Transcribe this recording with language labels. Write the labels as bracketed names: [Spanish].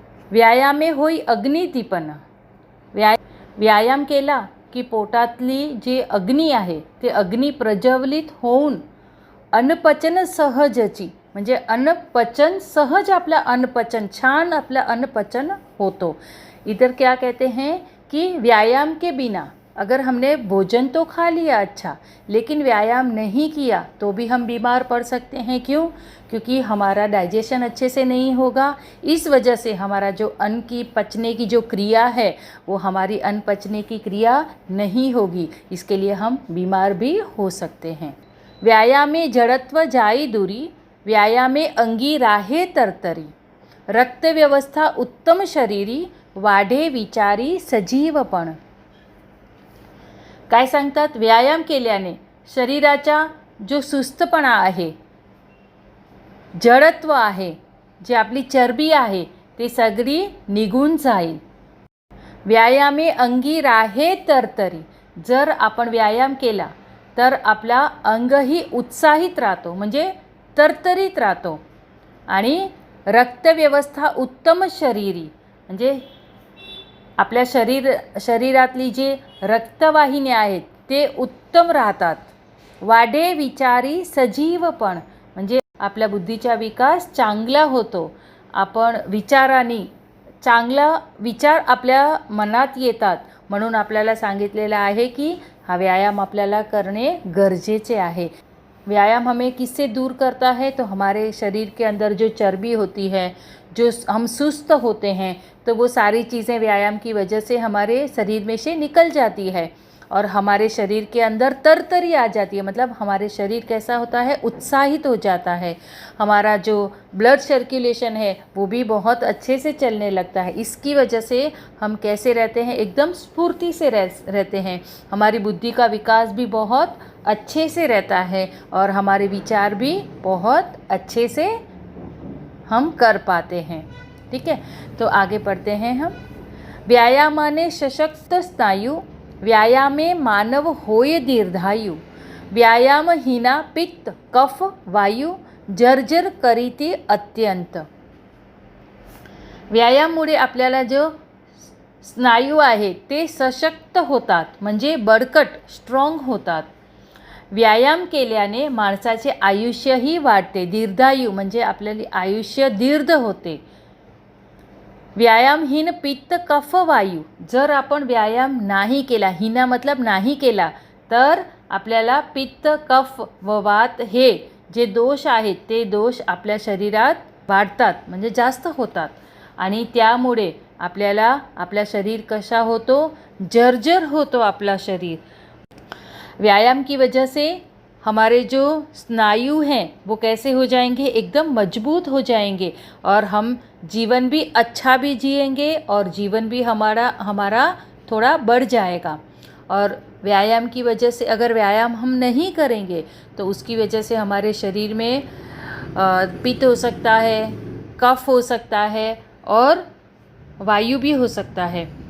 [Marathi] व्यायामे होई अग्निदीपन। व्यायाम केला की पोटातली जी अग्नी आहे ते अग्नी प्रज्वलित होऊन अन्नपचन सहजची, म्हणजे अन्नपचन सहज, आपला अन्नपचन छान, आपला अन्नपचन होतो। [Hindi] इधर क्या कहते हैं कि व्यायाम के बिना अगर हमने भोजन तो खा लिया अच्छा, लेकिन व्यायाम नहीं किया तो भी हम बीमार पड़ सकते हैं। क्यों? क्योंकि हमारा डाइजेशन अच्छे से नहीं होगा। इस वजह से हमारा जो अन्न की पचने की जो क्रिया है वो हमारी अन्न पचने की क्रिया नहीं होगी, इसके लिए हम बीमार भी हो सकते हैं। [Marathi] व्यायामे जड़त्व जाई दूरी, व्यायामे अंगी राहे तरतरी। रक्त व्यवस्था उत्तम शरीरी, वाढे विचारी सजीवपण। काय सांगतात? व्यायाम केल्याने शरीराचा जो सुस्तपणा आहे, जडत्व आहे, जे आपली चरबी आहे ते सगळी निघून जाईल। व्यायामे अंगी राहे तरतरी। जर आपण व्यायाम केला तर आपला अंगही उत्साहित राहतो, म्हणजे तरतरीत राहतो। आणि रक्तव्यवस्था उत्तम शरीरी, म्हणजे आपल्या शरीरातली जी रक्तवाहिन्या आहेत ते उत्तम राहतात। वाढे विचारी सजीवपण, म्हणजे आपल्या बुद्धीचा विकास चांगला होतो। आपण विचारांनी, चांगला विचार आपल्या मनात येतात, म्हणून आपल्याला सांगितलेलं आहे की हा व्यायाम आपल्याला करणे गरजेचे आहे। [Hindi] व्यायाम हमें किससे दूर करता है? तो हमारे शरीर के अंदर जो चर्बी होती है, जो हम सुस्त होते हैं, तो वो सारी चीज़ें व्यायाम की वजह से हमारे शरीर में से निकल जाती है। और हमारे शरीर के अंदर तरतरी आ जाती है, मतलब हमारे शरीर कैसा होता है, उत्साहित हो जाता है। हमारा जो ब्लड सर्कुलेशन है वो भी बहुत अच्छे से चलने लगता है। इसकी वजह से हम कैसे रहते हैं, एकदम स्फूर्ति से रहते हैं। हमारी बुद्धि का विकास भी बहुत अच्छे से रहता है और हमारे विचार भी बहुत अच्छे से हम कर पाते हैं। ठीक है, तो आगे पढ़ते हैं हम। [Marathi] व्यायामाने सशक्त स्नायु, व्यायामे मानव होय दीर्घायु, व्यायामहीना पित्त कफ वायू, जर्जर करीती अत्यंत। व्यायामामुळे आपल्याला जो स्नायू आहे ते सशक्त होतात, म्हणजे बळकट स्ट्रॉंग होतात। व्यायाम केल्याने माणसाचे आयुष्यही वाढते, दीर्घायू म्हणजे आपल्याला आयुष्य दीर्घ होते। व्यायामहीन पित्त कफ वायू, जर आपण व्यायाम नाही केला, हिना मतलब नाही केला, तर आपल्याला पित्त कफ व वात हे जे दोष आहेत ते दोष आपल्या शरीरात वाढतात, म्हणजे जास्त होतात आणि त्यामुळे आपल्याला आपला शरीर कसा होतो, जर्जर होतो आपला शरीर। [Hindi] व्यायाम की वजह से हमारे जो स्नायु हैं वो कैसे हो जाएंगे, एकदम मजबूत हो जाएंगे और हम जीवन भी अच्छा भी जिएंगे और जीवन भी हमारा थोड़ा बढ़ जाएगा। और व्यायाम की वजह से, अगर व्यायाम हम नहीं करेंगे तो उसकी वजह से हमारे शरीर में पित्त हो सकता है, कफ हो सकता है और वायु भी हो सकता है।